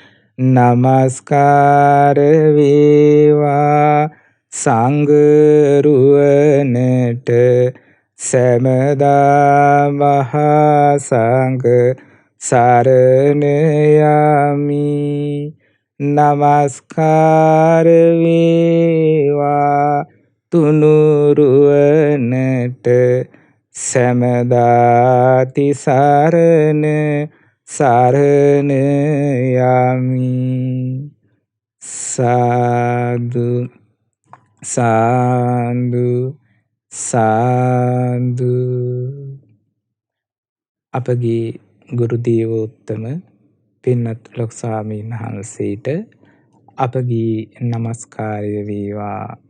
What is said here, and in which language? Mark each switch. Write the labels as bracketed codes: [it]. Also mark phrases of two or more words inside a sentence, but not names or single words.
[si] නමස්කාර වේවා සඟරුවනට සැමදා මහාසංඝ සරණ යමි. නමස්කාර වේවා තුනුරුවනට සැමදාති සරණ සරණ යමි. [pi] සාදු සාදු සාදු. [si] අපගේ ගුරු දේවෝත්තම පින්වත් ලොකු ස්වාමීන් වහන්සේට අපගේ නමස්කාරය වේවා.